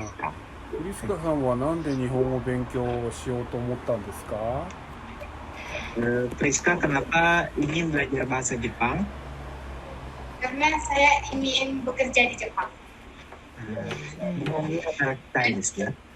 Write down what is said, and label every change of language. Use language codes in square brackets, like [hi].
[ja] フリスカさんはなんで日本語勉強しようと思ったんですか [id] ？Friska, kenapa ingin belajar bahasa Jepang? Karena saya ingin bekerja di Jepang. [ja] 日本で働きたいですね。